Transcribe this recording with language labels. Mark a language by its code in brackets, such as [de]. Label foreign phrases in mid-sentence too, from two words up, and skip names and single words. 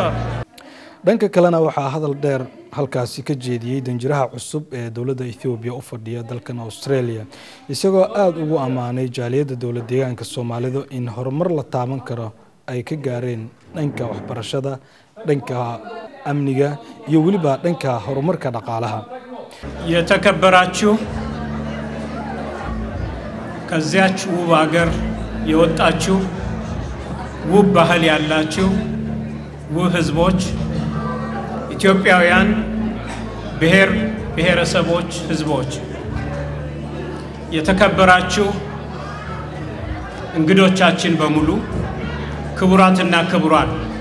[so] dhanka kalena waxaa hadal dheer halkaasi ka jeediyay danjiraha cusub ee dowladda Itoobiya u fadhiya dalkan Australia isagoo aad ugu amaanay jaaliyadda dowlad deegaanka Soomaalida in horumar la taaban karo ay ka gaareen dhanka waxbarashada dhanka amniga iyo waliba dhanka horumarka dhaqaalaha [am] የተከበራችሁ ከዚያች ውብ ሀገር የወጣችሁ ውብ ባህል ያላችሁ ውብ ህዝቦች ኢትዮጵያውያን ብሔር ብሔረሰቦች ህዝቦች የተከበራችሁ እንግዶቻችን በሙሉ ክቡራትና ክቡራን